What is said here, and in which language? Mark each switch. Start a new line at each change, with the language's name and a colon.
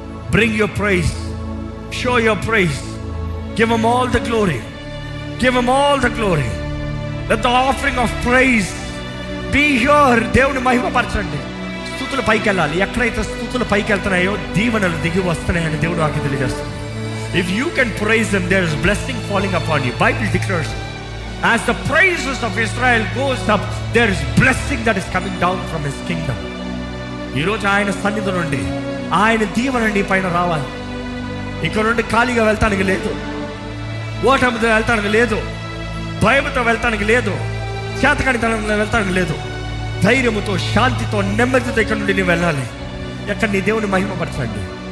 English: Bring your praise, show your praise, give him all the glory, give him all the glory. Let the offering of praise be here.
Telugu: దేవుని మహిమపరచండి. స్తుతులు పైకి వెళ్ళాలి. ఎక్కడైతే స్తుతులు పైకి వెళ్తున్నాయో దీవెనలు దిగి వస్తున్నాయని దేవుడు నాకు తెలియజేస్తుంది.
English: If you can praise Him, there is blessing falling upon you. Bible declares, as the praises of Israel goes up, there is blessing that is coming down from His kingdom.
Telugu: ఈరోజు ఆయన సన్నిధి నుండి ఆయన దీవెన నీ పైన రావాలి. ఇక్కడ నుండి ఖాళీగా వెళ్తానికి లేదు, ఓటమితో వెళ్తానికి లేదు, భయంతో వెళ్తానికి లేదు, చేతకానితనంలో వెళ్తానికి లేదు. ధైర్యముతో, శాంతితో, నెమ్మదితో ఇక్కడ నుండి నీవు వెళ్ళాలి. ఎక్కడ నీ దేవుని మహిమపరచండి.